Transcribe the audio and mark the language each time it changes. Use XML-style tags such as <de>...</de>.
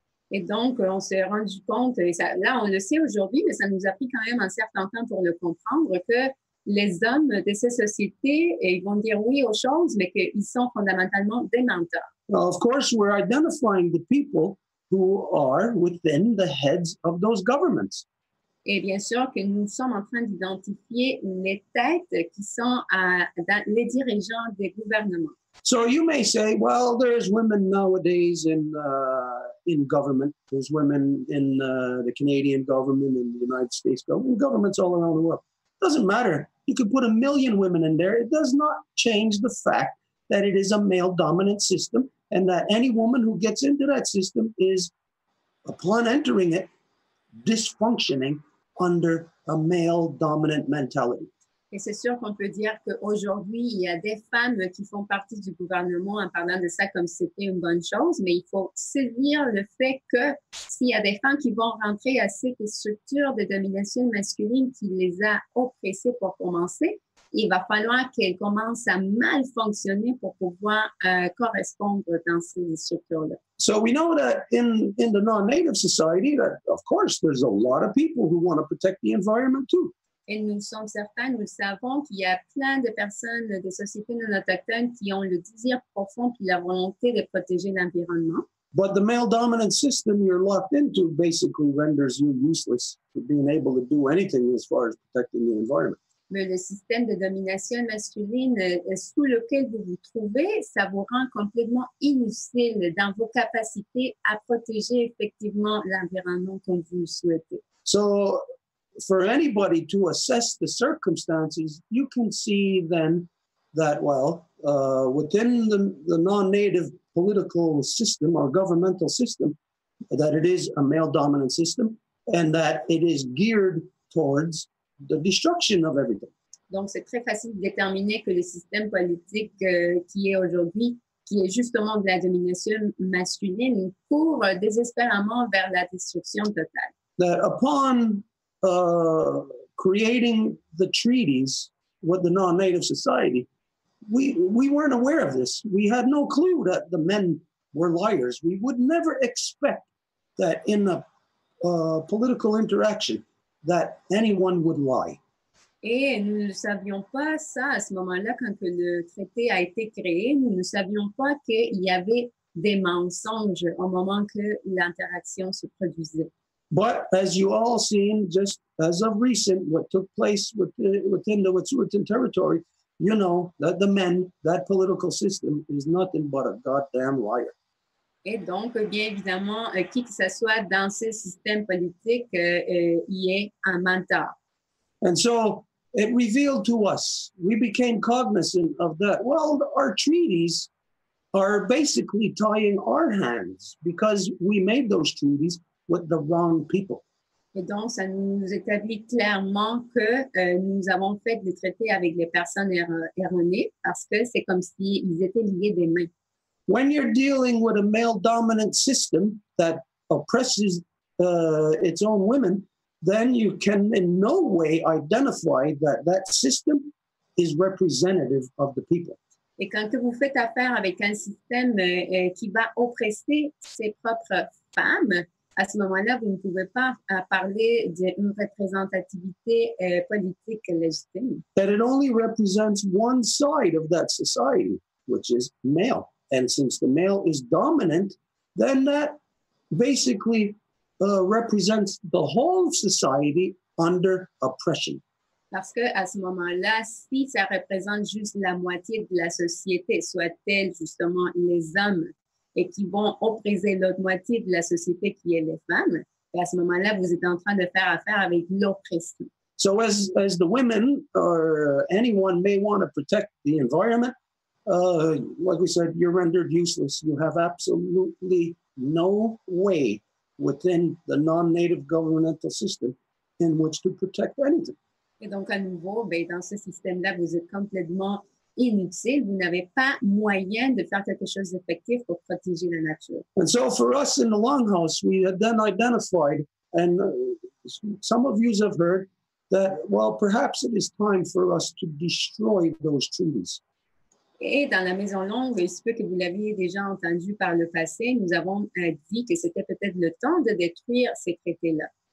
<fr>Et donc, on s'est rendu compte, et ça, là, on le sait aujourd'hui, mais ça nous a pris quand même un certain temps pour le comprendre, que les hommes de ces sociétés, ils vont dire oui aux choses, mais qu'ils sont fondamentalement des menteurs.</fr> <en>Now, of course, we're identifying the people who are within the heads of those governments.</en> <fr>Et bien sûr que nous sommes en train d'identifier les têtes qui sont dans les dirigeants des gouvernements.</fr> <en>So you may say, well, there's women nowadays in government. There's women in the Canadian government, in the United States government, governments all around the world. Doesn't matter. You could put 1 million women in there. It does not change the fact that it is a male-dominant system and that any woman who gets into that system is, upon entering it, dysfunctioning under a male-dominant mentality.</en> <fr>Et c'est sûr qu'on peut dire qu'aujourd'hui, il y a des femmes qui font partie du gouvernement en parlant de ça comme si c'était une bonne chose, mais il faut saisir le fait que s'il y a des femmes qui vont rentrer à cette structure de domination masculine qui les a oppressées pour commencer, il va falloir qu'elles commencent à mal fonctionner pour pouvoir correspondre dans ces structures-là.</fr> <en>So we know that in the non-native society that, of course, there's a lot of people who want to protect the environment too.</en> <fr>Et nous sommes certains, nous savons qu'il y a plein de personnes des sociétés non autochtones qui ont le désir profond puis la volonté de protéger l'environnement.</fr> <en>But the male dominant system you're locked into basically renders you useless for being able to do anything as far as protecting the environment.</en> <fr>Mais le système de domination masculine sous lequel vous vous trouvez, ça vous rend complètement inutile dans vos capacités à protéger effectivement l'environnement comme vous le souhaitez.</fr> <en>So for anybody to assess the circumstances, you can see then that, well, within the non-native political system or governmental system, that it is a male-dominant system and that it is geared towards the destruction of everything.</en> <fr>Donc, c'est très facile de déterminer que le système politique qui est aujourd'hui, qui est justement de la domination masculine, court désespérément vers la destruction totale.</fr> <en>That upon creating the treaties with the non-native society, we weren't aware of this. We had no clue that the men were liars. We would never expect that in a political interaction that anyone would lie.</en> <fr>Et nous ne savions pas ça à ce moment-là, quand que le traité a été créé, nous ne savions pas qu'il y avait des mensonges au moment que l'interaction se produisait.</fr> <en>But as you all seen, just as of recent, what took place within the Wet'suwet'en territory, you know that the men, that political system is nothing but a goddamn liar.</en> <fr>Et donc, bien évidemment, qui que ce soit dans ce système politique, y est un menteur.</fr> <en>And so it revealed to us, we became cognizant of that. Well, our treaties are basically tying our hands because we made those treaties with the wrong people.</en> <fr>Et donc, ça nous établit clairement que nous avons fait des traités avec les personnes erronées parce que c'est comme s'ils étaient liés des mains.</fr> <en>When you're dealing with a male-dominant system that oppresses its own women, then you can in no way identify that that system is representative of the people.</en> <fr>Et quand vous faites affaire avec un système qui va oppresser ses propres femmes, à ce moment-là, vous ne pouvez pas parler d'une représentativité politique légitime.</fr> <en>That it only represents one side of that society, which is male. And since the male is dominant, then that basically represents the whole society under oppression.</en> <fr>Parce qu'à ce moment-là, si ça représente juste la moitié de la société, soit-elle justement les hommes, et qui vont oppresser l'autre moitié de la société qui est les femmes, à ce moment-là, vous êtes en train de faire affaire avec l'oppression.</fr> <en>So as the women or anyone may want to protect the environment, like we said, you're rendered useless. You have absolutely no way within the non-native governmental system in which to protect anything.</en> <fr>Et donc, à nouveau, dans ce système-là, vous êtes complètement inutile. Vous n'avez pas moyen de faire quelque chose d'effectif pour protéger la nature.</fr> <en>And so for us in the Longhouse, we had then identified, and some of you have heard, that, well, perhaps it is time for us to destroy those treaties.</en> <fr>Et dans la maison longue, il se peut que vous l'aviez déjà entendu par le passé, nous avons dit que c'était peut-être le temps de détruire ces traités-là.</fr>